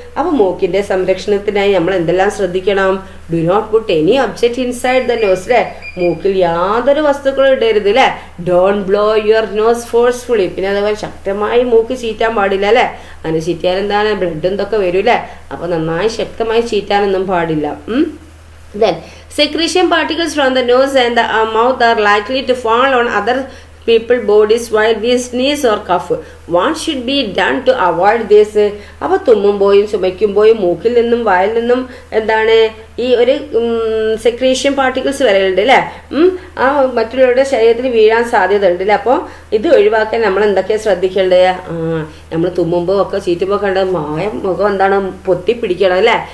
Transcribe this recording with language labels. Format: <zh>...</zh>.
<ml>അപ്പൊ മൂക്കിന്റെ സംരക്ഷണത്തിനായി നമ്മൾ എന്തെല്ലാം ശ്രദ്ധിക്കണം?</ml> <en>do not put any object inside the nose</en> <ml>അല്ലേ, മൂക്കിൽ യാതൊരു വസ്തുക്കളും ഇടരുത് അല്ലേ.</ml> <en>Don't blow your nose forcefully.</en> <ml>പിന്നെ അതേപോലെ ശക്തമായി മൂക്ക് ചീറ്റാൻ പാടില്ല അല്ലേ. അങ്ങനെ ചീറ്റാൻ എന്താണ് ബ്ലഡ് എന്തൊക്കെ വരും അല്ലേ. അപ്പൊ നന്നായി ശക്തമായി ചീറ്റാനൊന്നും പാടില്ല.</ml> <en>Then secretion particles from the nose and the mouth are likely to fall on other people bodies while we sneeze or cough. What should be done to avoid this?</en> <ml>അപ്പോൾ തുമ്മുമ്പോഴും ചുമയ്ക്കുമ്പോഴും മൂക്കിൽ നിന്നും വായിൽ നിന്നും എന്താണ് ഈ ഒരു സെക്രീഷൻ പാർട്ടിക്കിൾസ് വരലുണ്ട് അല്ലേ. ആ മറ്റുള്ളവരുടെ ശരീരത്തിൽ വീഴാൻ സാധ്യത ഉണ്ട് അല്ലേ. അപ്പോൾ ഇത് ഒഴിവാക്കാൻ നമ്മൾ എന്തൊക്കെയാണ് ശ്രദ്ധിക്കേണ്ടത്? നമ്മൾ തുമ്മുമ്പോൾ ഒക്കെ ചീറ്റുമ്പോൾ കണ്ട മുഖം എന്താണ് പൊത്തി പിടിക്കണം അല്ലേ.</ml>